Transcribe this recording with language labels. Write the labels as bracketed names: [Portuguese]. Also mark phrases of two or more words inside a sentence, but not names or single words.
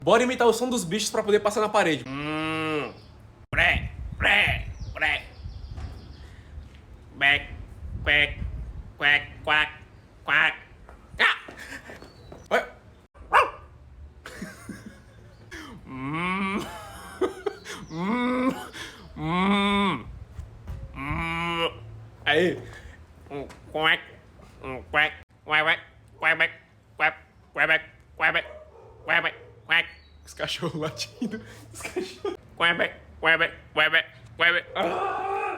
[Portuguese] Bora imitar o som dos bichos pra poder passar na parede. Pré, pré, pré. Bec, quack, quack, quack, quack. Ah! Ué? Hum. Hum. Hum. Hum. Aí. Quack, quack, quack, quack, quack, quack, quack, quack, quack. Os cachorros latindo. Os cachorros. Quack, quack, quack, quack. Ah!